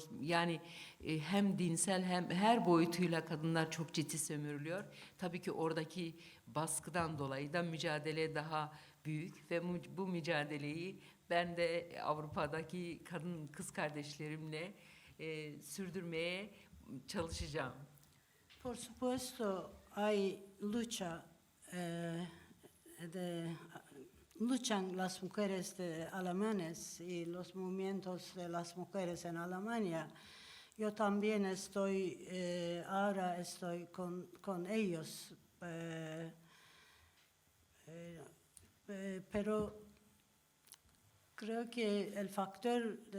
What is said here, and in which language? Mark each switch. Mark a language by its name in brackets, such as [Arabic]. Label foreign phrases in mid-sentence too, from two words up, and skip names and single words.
[Turkish] Yani hem dinsel hem her boyutuyla kadınlar çok ciddi sömürülüyor. Tabii ki oradaki baskıdan dolayı da mücadele daha büyük ve bu mücadeleyi ben de Avrupa'daki kadın kız kardeşlerimle sürdürmeye çalışacağım. [Spanish] Por supuesto, hay lucha luchan las mujeres alemanes y los movimientos de las mujeres en Alemania. Yo también ahora estoy con ellos, pero creo que el factor de